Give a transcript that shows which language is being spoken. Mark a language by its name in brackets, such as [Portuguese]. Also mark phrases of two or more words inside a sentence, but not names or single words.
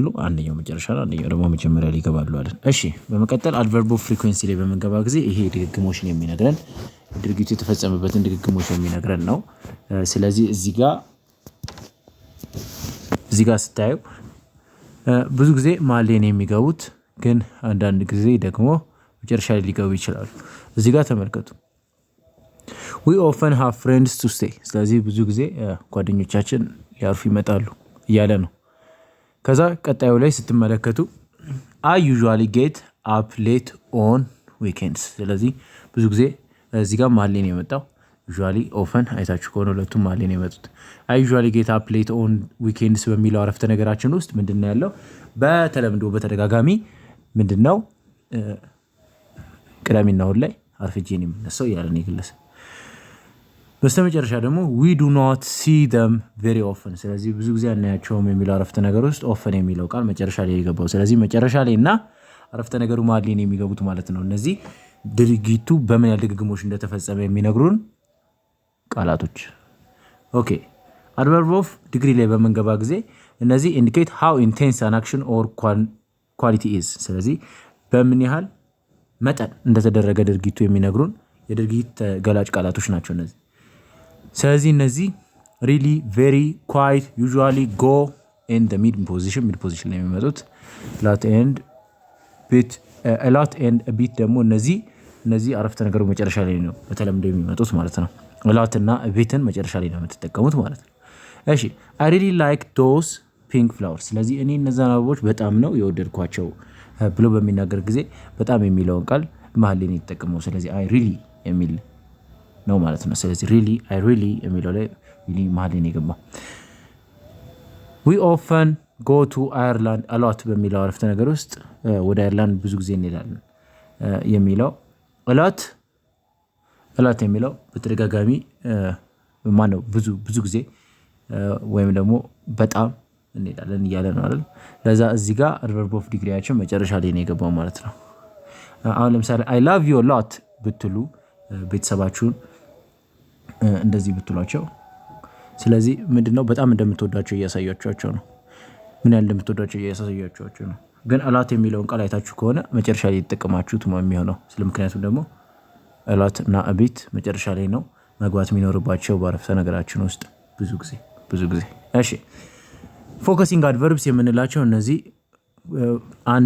[Amharic] አንደኛው መጨረሻ ነው፣ አንደኛው ደግሞ መጀመሪያ ላይ ይገባሉ አለን። እሺ በመቀጠል [English] adverb of frequency [Amharic] ላይ በመንገባ ጊዜ ይሄ ድግግሞሽን የሚነግረን ድርጊቱ የተፈጸመበትን ድግግሞሽ የሚነግረን ነው። ስለዚህ እዚህ ጋር ስታዩ ብዙ ጊዜ መሀል ላይ ነው የሚገቡት፣ ግን አንዳንድ ጊዜ ደግሞ መጨረሻ ላይ ሊገቡ ይችላሉ። እዚህ ጋር ተመልከቱ። [English] we often have friends to stay። [Amharic] ስለዚህ ብዙ ጊዜ ጓደኞቻችን ሊያርፉ ይመጣሉ እያለ ነው። ከዛ ቀጣዩ ላይ ስትመለከቱ [English] I usually get up late on weekends። [Amharic] ስለዚህ ብዙ ጊዜ እዚህ ጋር መሀል ላይ ነው የመጣው። [English] usually often [Amharic] አይታችሁ ከሆነ ሁለቱም መሀል ላይ ነው የመጡት። [English] I usually get up late on weekends [Amharic] በሚለው አረፍተ ነገራችን ውስጥ ምንድነው ያለው? በተለምዶ በተደጋጋሚ ምንድነው ቅዳሜና እሁድ ላይ አርፍጄ ነው የምነሳው እያለ ነው ግለሰብ። በስተመጨረሻ ደግሞ [English] we do not see them very often። [Amharic] ስለዚህ ብዙ ጊዜ አናያቸውም የሚለው አረፍተ ነገር ውስጥ often የሚለው ቃል መጨረሻ ላይ የገባው። ስለዚህ መጨረሻ ላይ እና አረፍተ ነገሩ መሀል ላይ ነው የሚገቡት ማለት ነው። እነዚህ ድርጊቱ በምን ያህል ድግግሞሽ እንደተፈጸመ የሚነግሩን ቃላቶች። ኦኬ [English] adverb of degree [Amharic] ላይ በመንገባ ጊዜ እነዚህ [English] indicate how intense an action or quality is። [Amharic] ስለዚህ በምን ያህል መጠን እንደተደረገ ድርጊቱ የሚነግሩን የድርጊት ገላጭ ቃላቶች ናቸው እነዚህ። ስለዚህ እነዚህ really, [English] very, quite, usually, go in the mid position [Amharic] ላይ የሚመጡት [English] lot and bit a lot and a bit [Amharic] ደግሞ እነዚህ አረፍተ ነገሩ መጨረሻ ላይ ነው በተለምዶ የሚመጡት ማለት ነው። [English] a lot [Amharic] እና [English] a bitን [Amharic] መጨረሻ ላይ ነው የምትጠቀሙት ማለት ነው። እሺ [English] I really like those pink flowers። [Amharic] ስለዚህ እኔ እነዛን አበቦች በጣም ነው የወደድኳቸው ብሎ በሚናገር ጊዜ በጣም የሚለውን ቃል መሀል ላይ ነው የተጠቀመው። ስለዚህ [English] I really [Amharic] የሚል ነው ማለት ነው። ስለዚህ [English] really I really [Amharic] የሚለው ላይ really መሀል ላይ ነው የገባው። [English] we often go to Ireland a lot [Amharic] በሚለው አረፍተ ነገር ውስጥ ወደ አየርላንድ ብዙ ጊዜ እንሄዳለን የሚለው [English] a lot [Amharic] የሚለው በተደጋጋሚ ማነው ብዙ ጊዜ ወይም ደግሞ በጣም እንሄዳለን እያለ ነው አይደል? ለዛ እዚህ ጋር [English] adverb of degreeያችን [Amharic] መጨረሻ ላይ ነው የገባው ማለት ነው። አሁን ለምሳሌ [English] I love you a lot [Amharic] ብትሉ ቤተሰባችሁን እንደዚህ ብትሏቸው፣ ስለዚህ ምንድነው በጣም እንደምትወዳቸው እያሳያችኋቸው ነው። ምን ያህል እንደምትወዳቸው እያሳያችኋቸው ነው። ግን [English] a lot [Amharic] የሚለውን ቃል አይታችሁ ከሆነ መጨረሻ ላይ የተጠቀማችሁት የሚሆነው ስለምክንያቱም ደግሞ [English] a lot [Amharic] እና [English] a bit [Amharic] መጨረሻ ላይ ነው መግባት የሚኖርባቸው በአረፍተ ነገራችን ውስጥ ብዙ ጊዜ። እሺ [English] focusing adverbs [Amharic] የምንላቸው እነዚህ አንድ